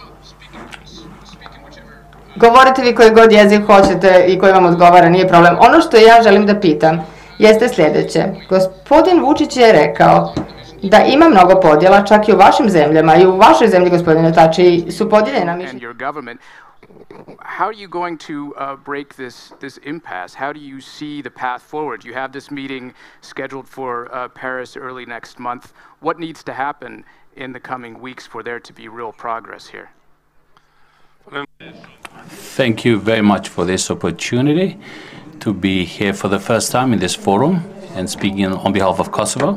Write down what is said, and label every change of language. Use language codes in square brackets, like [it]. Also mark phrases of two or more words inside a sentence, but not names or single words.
[sr] Govorite vi koji god jezik hoćete i koji vam odgovara, nije problem. Ono što ja želim da pitam jeste sljedeće. Gospodin Vučić je rekao da ima mnogo podjela, čak i u vašim zemljama, i u vašoj zemlji, gospodine Tači, su podijeljena mišljenja. [en] How are you going to break this impasse? How do you see the path forward? You have this meeting scheduled for Paris early next month. What needs to happen in the coming weeks for there to be real progress here? Thank you very much for this opportunity to be here for the first time in this forum and speaking on behalf of Kosovo.